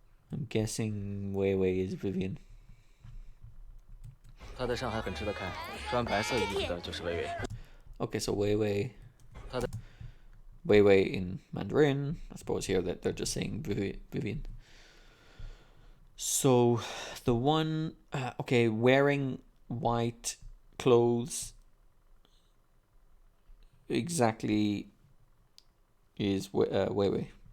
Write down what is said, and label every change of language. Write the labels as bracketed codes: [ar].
[en] I'm guessing Wei is Vivian. [zh] 他在上海很吃得开，穿白色衣服的就是薇薇。 [en] Okay, so Wei [zh] 他的 [en] Wei in Mandarin. I suppose here that they're just saying Vivian. So the one, okay, wearing white clothes exactly is Wei.